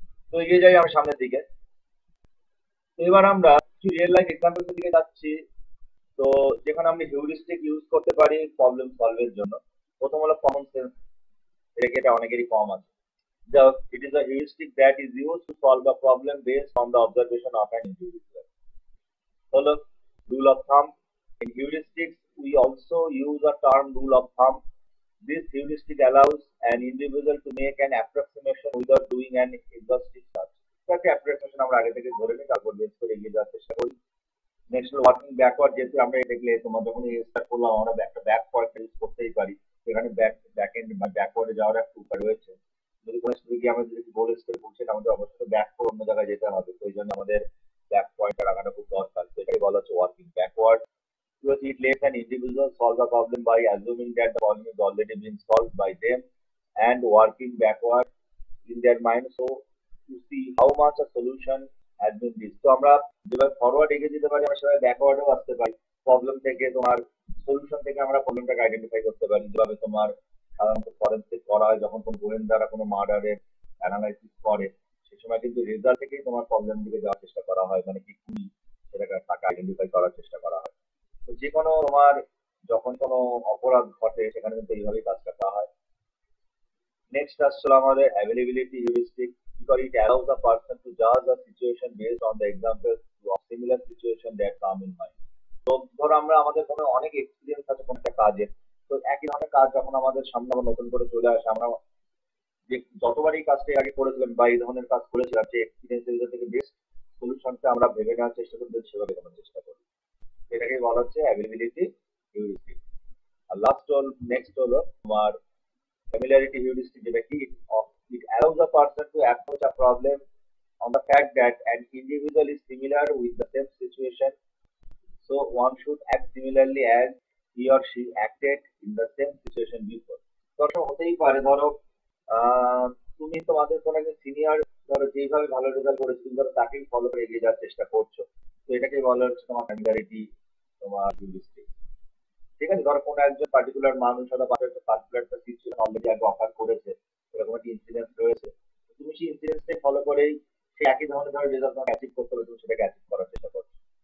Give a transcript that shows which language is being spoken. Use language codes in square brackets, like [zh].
[bn] তো এগিয়ে যাই আমরা সামনের দিকে। তো এবার আমরা কিছু রিয়েল লাইফ এক্সাম্পলস দিকে যাচ্ছি, তো যেখানে আমরা হিউরিস্টিক ইউজ করতে পারি প্রবলেম সলভের জন্য। প্রথম হলো কমন সেন্স, এটা অনেকেরই কম আছে। [en] It is a heuristic that is used to solve a problem based on the observation of an individual. Follow rule of thumb. In heuristics, we also use a term rule of thumb. This heuristic allows an individual to make an approximation without doing an exhaustive search. [bn] তাকে approximation আমরা আগে থেকে ধরে নিই, তারপর base করে এগিয়ে যাওয়ার চেষ্টা করি। নেক্সট ওয়ার্কিং ব্যাকওয়ার্ড, যেহেতু আমরা দেখলে তোমার যখন স্টার্ট করলাম আমরা একটা ব্যাকওয়ার্ড ইউজ করতেই পারি, সেখানে ব্যাক এন্ড বা ব্যাকওয়ার্ডে যাওয়ার একটা উপায় রয়েছে। যদি কোনো স্টুডেন্টকে আমরা যদি গোল স্টেপ করছি, আমাদের অবশ্যই ব্যাক করে অন্য জায়গায় যেতে হবে, তো এই জন্য আমাদের ব্যাক পয়েন্টটা রাখাটা খুব দরকার। সেটাই বলা হচ্ছে working backward. [en] Because it lets an individual solve a problem by assuming that the problem is already been solved by them and working backward in their mind, so to see how much a solution has been reached. [bn] তো আমরা যেভাবে forward এগিয়ে যেতে পারি, আমরা সেভাবে ব্যাকওয়ার্ডেও আসতে পারি। প্রবলেম থেকে তোমার সলিউশন থেকে আমরা প্রবলেমটাকে আইডেন্টিফাই করতে পারি, যেভাবে তোমার সাধারণত ফরেন্সিক করা হয়, যখন কোনো গোয়েন্দারা কোনো মার্ডারের অ্যানালাইসিস করে, সেই সময় কিন্তু রেজাল্ট থেকেই তোমার প্রবলেম দিকে যাওয়ার চেষ্টা করা হয়, মানে কি খুবই সেটাকে তাকে আইডেন্টিফাই করার চেষ্টা করা হয়। তো যে কোনো তোমার যখন কোনো অপরাধ ঘটে সেখানে কিন্তু এইভাবেই কাজটা করা হয়। নেক্সট আসলে আমাদের availability heuristic, [en] because it allows a person to judge a situation based on the examples of similar situation that come in mind. [bn] তো ধরো আমরা আমাদের কোনো অনেক এক্সপিরিয়েন্স আছে কোনো একটা কাজের, তো একই ধরনের কাজ যখন আমাদের সামনে আবার নতুন করে চলে আসে, আমরা যে যতবার এই কাজটা আগে করেছিলাম বা এই ধরনের কাজ করেছিলাম, যে এক্সপিরিয়েন্সের ভিতর থেকে বেস্ট সলিউশনটা আমরা ভেবে নেওয়ার চেষ্টা করি, সেভাবে করার চেষ্টা করি। এটাকেই বলা হচ্ছে অ্যাভেলেবিলিটি হিউরিস্টিক। আর লাস্ট হল নেক্সট হলো তোমার [en] familiarity heuristic, [bn] যেটা কি [en] it allows a person to approach a problem on the fact that an individual is similar with the same situation, so one should act similarly as he or she acted in the same situation before. [bn] দর্শক হতেই পারে, ধরো তুমি তোমাদের কোনো একজন senior ধরো যেভাবে ভালো রেজাল্ট করেছে, তুমি ধরো তাকেই ফলো করে এগিয়ে যাওয়ার চেষ্টা করছো, তো এটাকেই বলা হচ্ছে তোমার ফ্যামিলিয়ারিটি তোমার হিউরিস্টিক। ঠিক আছে, ধরো কোনো একজন পার্টিকুলার মানুষ অথবা পার্টিকুলার একটা সিচুয়েশন অলরেডি আগে অফার করেছে, এরকম একটা ইনসিডেন্স রয়েছে, তুমি সেই ইনসিডেন্সটাই ফলো করেই সেই একই ধরনের ধরো রেজাল্ট তোমাকে অ্যাচিভ করতে হবে, তুমি সেটাকে অ্যাচিভ করার চেষ্টা করছো।